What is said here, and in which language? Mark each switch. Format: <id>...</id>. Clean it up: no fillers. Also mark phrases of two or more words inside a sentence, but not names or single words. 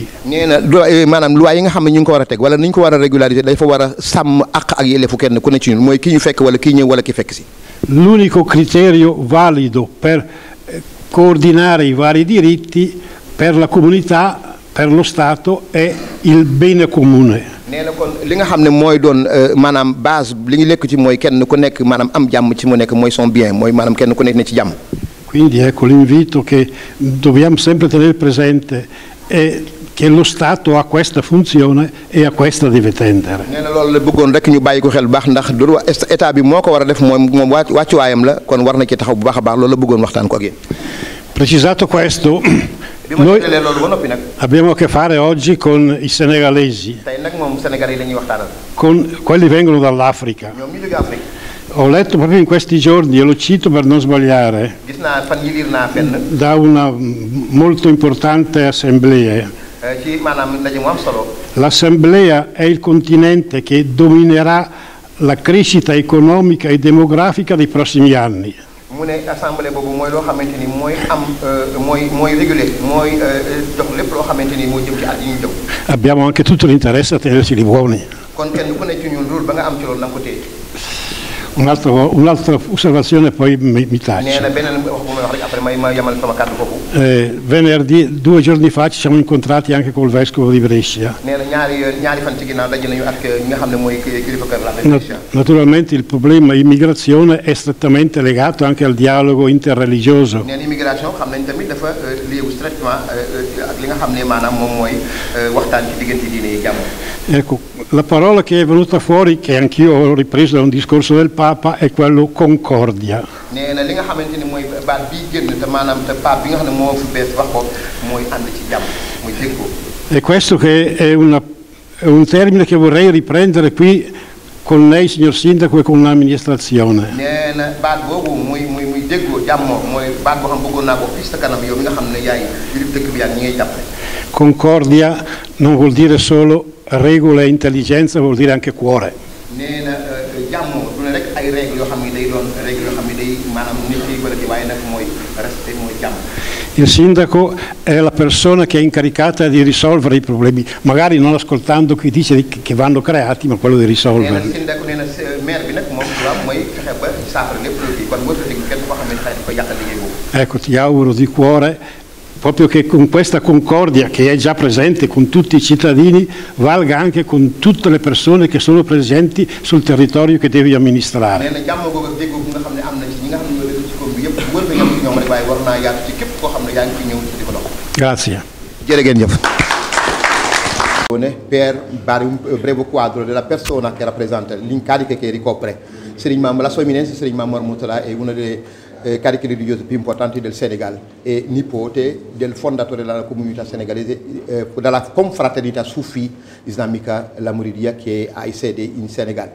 <wo>nee na maanaam loi yi nga xam ne ñu ngi ko war a teg wala ni ñu ko war a régulariser dafa war a sàmm ak yelleefu kenn ku ne ci ñun mooy ki ñu fekk wala kii ñëw wala ki fekk si.</wo> <it>L'unico criterio valido per coordinare i vari diritti per la comunità, per lo Stato è il bene comune.</it> <wo>nee na kon li nga xam ne mooy doon maanaam base li ñu lekk ci mooy kenn ku nekk maanaam am jàmm ci mu nekk mooy</wo> <fr>son bien</fr> <wo>mooy maanaam kenn ku nekk ne ci jàmm.</wo> <it>Quindi ecco l'invito che dobbiamo sempre tenere presente è che lo Stato ha questa funzione e a questa deve tendere.</it> <wo>nee na loolu la bëggoon rek ñu bàyyi ko xel bu baax ndax du état bi moo ko war a def moom wàccuwaayam la kon war na ci taxaw bu baax a baax loolu la bëggoon waxtaan ko ak yéen.</wo> <it>Precisato questo, noi abbiamo a che fare oggi con i senegalesi, con quelli che vengono dall'Africa. Ho letto proprio in questi giorni, e lo cito per non sbagliare, da una molto importante assemblea. L'assemblea è il continente che dominerà la crescita economica e demografica dei prossimi anni.</it> <wo>mu ne assemblée boobu mooy loo xamante ni mooy am mooy réguler mooy jox lépp loo xamante ni moo jëm ci at yi ñu jëm.</wo> <it>Abbiamo anche tutto l'interesse a tenerci li buoni.</it> <wo>kon kenn ku ne ci ñun loolu ba nga am ci loolu na nga ko téye.</wo> <it>Un'altra osservazione poi mi taccio.</it> <wo>nee na beneen wax bu may wax rek après ma yamal sama kàddu foofu.</wo> <it>Venerdì, 2 giorni fa, ci siamo incontrati anche col vescovo di Brescia.</it> <wo>nee na ñaari fan ci ginnaaw daje nañu ak ñi nga xam ne mooy kilifa kër la Brescia.</wo> <it>Naturalmente il problema immigrazione è strettamente legato anche al dialogo interreligioso.</it> <wo>nee na immigration xam nañ tamit dafa lié strettamente ak li nga xam ne maanaam moom mooy waxtaan ci diggante diine yi jàmm.</wo> <it>Ecco, la parola che è venuta fuori, che anch'io ho ripreso da un discorso del Papa, è quello concordia.</it> <wo>nee na li nga xamante ni mooy baat bii génn te maanaam te Pape bi nga xam ne moo fi bees wax ko mooy ànd ci jàmm muy déggoo.</wo> <it>E questo che è un termine che vorrei riprendere qui con lei, signor Sindaco, e con l'amministrazione.</it> <wo>nee na baat boobu muy déggoo jàmmoo mooy baat boo xam bëggoon naa ko fii sa kanam yow mi nga xam ne yaay yilif dëkk bi yaa ñi ngay jàppale.</wo> <it>Concordia non vuol dire solo regola e intelligenza, vuol dire anche cuore.</it> <wo>nee na jàmmoo du ne rek ay règle yoo xam ne day doon règle yoo xam ne day maanaam nit ñi bëri waaye nag mooy respect mooy jàmm.</wo> <it>Il sindaco è la persona che è incaricata di risolvere i problemi, magari non ascoltando chi dice che vanno creati, ma quello di risolverli.</it> <wo>nee na sindaco nee na maire bi nag moom mooy fexe ba saafara lépp lu kon boo fexe kenn koo xam ne xëy na ko yàqal liggéey boobu.</wo> <it>Ecco, ti auguro di cuore proprio che con questa concordia che è già presente con tutti i cittadini valga anche con tutte le persone che sono presenti sul territorio che devi amministrare.</it> <wo>nee na jàmm googu ak déggoo nga xam ne am na ci ñi nga xam ne ñoo dëkk ci koom bi yëpp wër na yem ci ñoom rek waaye war naa yaatu ci képp koo xam ne yaa ngi fi ñëw di ko dox.</wo> <it>Grazie.</it> <wo>jërë ngeen jëf.</wo> <it>Per dare un breve quadro della persona che rappresenta l'incarico che ricopre la sua eminenza Serigne Mamor Mourtada è una delle cariche religiose più importanti del Senegal e nipote del fondatore della comunità senegalese, della confraternita Soufi islamica, la Mouridia, che ha sede in Senegal.</it>